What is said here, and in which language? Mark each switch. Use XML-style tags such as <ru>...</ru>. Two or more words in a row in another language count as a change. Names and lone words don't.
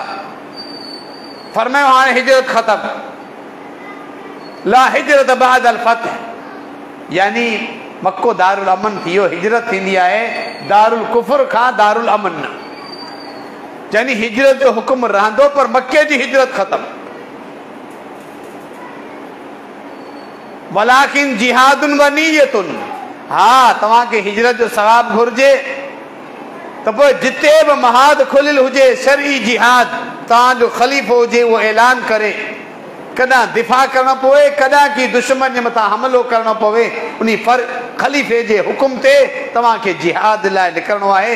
<sd>फरमायो हाणे हिजरत ख़तम,</sd> <ar>لا هجرة بعد الفتح,</ar> <sd>यानी मक्को दारुल अमन थी वियो। हिजरत थींदी आहे दारुल कुफ्र खां दारुल अमन न, यानी हिजरत जो हुक्म रहंदो पर मके जी हिजरत ख़तम।</sd> <ar>ولكن جهاد ونية,</ar> <sd>हा तव्हांखे हिजरत जो सवाब घुर्जे त पोइ जिते बि महाद खुलियल हुजे, शरई जिहाद, तव्हांजो ख़लीफ़ो हुजे उहो ऐलान करे, कॾहिं दिफ़ा करणो पवे, कॾहिं की दुश्मन जे मथां हमिलो करणो पवे, उन ख़लीफ़े जे हुकुम ते तव्हांखे जिहाद लाइ निकिरणो आहे।</sd>